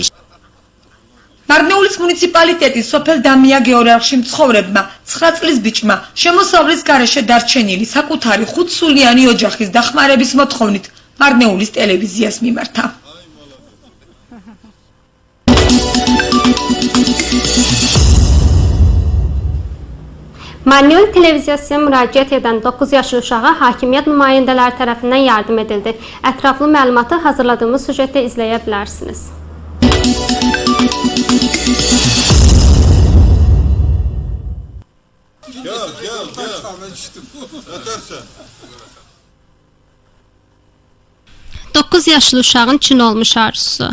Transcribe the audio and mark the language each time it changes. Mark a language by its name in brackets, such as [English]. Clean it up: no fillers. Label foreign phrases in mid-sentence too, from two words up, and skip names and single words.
[Georgian] მარნეულის მუნიციპალიტეტის სოფელ დამია გეორარხში მცხოვრებმა 9 წლის ბიჭმა შემოსავლის გარეშე დარჩენილი საკუთარი 5 სულიანი ოჯახის დახმარების მოთხოვნით მარნეულის ტელევიზიას მიმართა. [Azerbaijani] Marnეული televiziyasına müraciət edən 9 yaşlı uşağa hakimiyyət nümayəndələri tərəfindən yardım edildi. Ətraflı məlumatı hazırladığımız süjetdə izləyə bilərsiniz. Dokuz yaşlı uşağın Çin olmuş arzusu.